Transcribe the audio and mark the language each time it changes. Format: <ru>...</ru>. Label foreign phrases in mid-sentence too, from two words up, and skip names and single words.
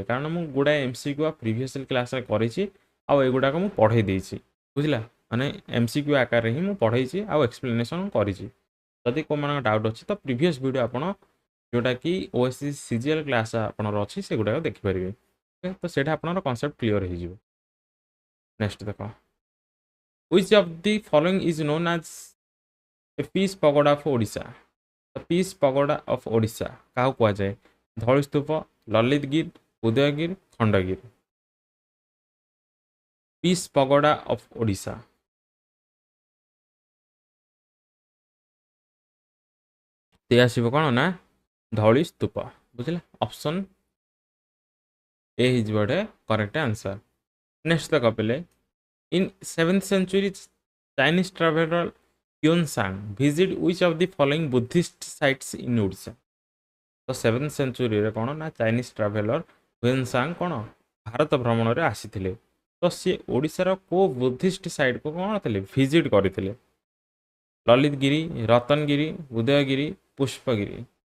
<or>କାରଣ ମୁଁ ଗୁଡ଼ାଏ MCQ</or> <en>previous classରେ</en> <or>କରିଛି ଆଉ ଏଗୁଡ଼ାକ ମୁଁ ପଢ଼େଇ ଦେଇଛି। ବୁଝିଲା? ମାନେ MCQ ଆକାରରେ ହିଁ ମୁଁ ପଢ଼େଇଛି ଆଉ ଏକ୍ସପ୍ଲେନେସନ୍ କରିଛି। ଯଦି କେଉଁମାନଙ୍କ ଡାଉଟ୍ ଅଛି ତ</or> <en>previous video</en> <or>ଆପଣ ଯେଉଁଟାକି OSC CGL କ୍ଲାସ୍ ଆପଣଙ୍କର ଅଛି ସେଗୁଡ଼ାକ ଦେଖିପାରିବେ। ତ ସେଇଟା ଆପଣଙ୍କର</or> <en>concept clear</en> <or>ହେଇଯିବ। ନେକ୍ସଟ ଦେଖ,</or> <en>which of the following is known as a peace pagoda of Odisha? The peace pagoda of Odisha</en> <or>କାହାକୁ କୁହାଯାଏ? ଧଳିସ୍ତୂପ, ଲଳିତଗିରି, ଉଦୟଗିରି, ଖଣ୍ଡଗିରି।</or> <en>peace pagoda of Odisha।</en> <or>ସେ ଆସିବ କ'ଣ ନା ଧଳିସ୍ତୂପ। ବୁଝିଲା? ଅପସନ୍ ଏ ହେଇଯିବ ଗୋଟେ</or> <en>correct answer.</en> <or>ନେକ୍ସଟ ଦେଖ ପିଲେ,</or> <en>in 7th century Chinese traveler Yuan visit which of the following Buddhist sites in Odisha?</en> <or>ତ</or> <en>7th centuryରେ</en> <or>କ'ଣ ନା</or> <en>Chinese traveler</en> <or>ହୁଏନ୍ କ'ଣ ଭାରତ ଭ୍ରମଣରେ ଆସିଥିଲେ। ତ ସିଏ ଓଡ଼ିଶାର କେଉଁ</or> <en>Buddhist siteକୁ</en> <or>କ'ଣ ଥିଲେ ଭିଜିଟ୍ କରିଥିଲେ? ଲଳିତଗିରି, ରତନଗିରି, ଉଦୟଗିରି, ପୁଷ୍ପଗିରି।</or>